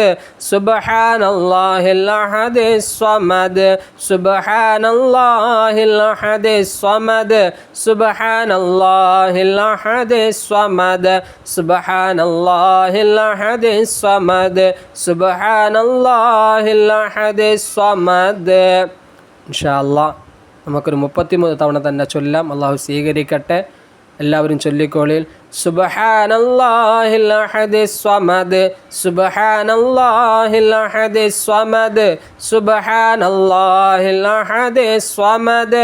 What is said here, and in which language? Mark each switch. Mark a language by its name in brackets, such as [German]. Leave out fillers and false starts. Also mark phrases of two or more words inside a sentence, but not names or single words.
[Arabic] سبحان الله الأحد الصمد. سبحان الله الأحد الصمد. سبحان الله الأحد الصمد. سبحان الله الأحد الصمد. سبحان الله الأحد الصمد. إن شاء الله [Malayalam] നമുക്കൊരു 33 തവണ തന്നെ ചൊല്ലാം. അള്ളാഹു സ്വീകരിക്കട്ടെ. എല്ലാവരും ചൊല്ലിക്കോളിൽ [Arabic] سبحان الله الأحد الصمد سبحان الله الأحد الصمد سبحان الله الأحد الصمد